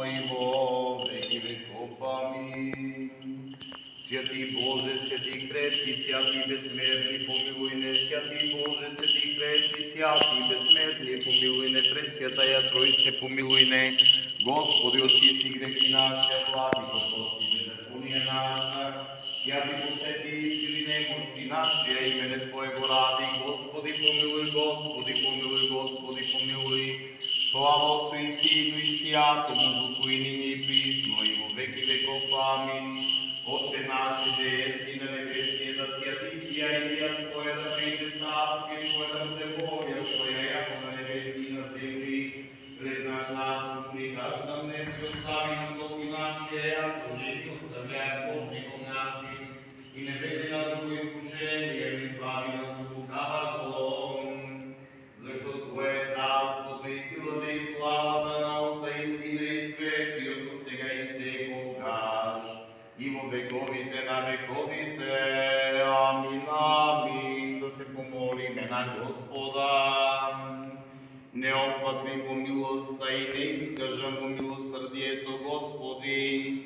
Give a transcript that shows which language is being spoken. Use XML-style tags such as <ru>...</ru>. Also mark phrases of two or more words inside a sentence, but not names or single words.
<cu>во веки веков. Амин. Святи Боже, святи крепки, святи безсмертни, помилуј не, святи Боже, святи крепки, святи безсмертни, помилуј не, Пресвятаја Троице, помилуј не, Господи, очисти грехи наши, владико, прости беззаконие наша, святи посети сили немощи наши, имене Твоего ради, Господи, помилуј, Господи, помилуј, Господи, помилуј. Слава Отцу и Сину и Святому Духу и нині и присно и во веки веков. Амин. Отче наш, же еси на небеси, да святится имя Твое, да придет царствие Твое, да буде воля Твоя, яко на небеси и на земли. Хлеб наш насущный дашь нам днес и остави нам долги наши, яко же и оставляем должником нашим. И не веди нас во искушение, и избави нас от лукавого.</cu> <mk>Зашто Твое е царството и силата и славата на Отца и Сина и Светиот Дух, сега и секогаш, и во вековите на вековите. Амин, амин. Да се помолиме на Господа. Не опфатни во милоста и не искажам во милосрдието, Господи.</mk>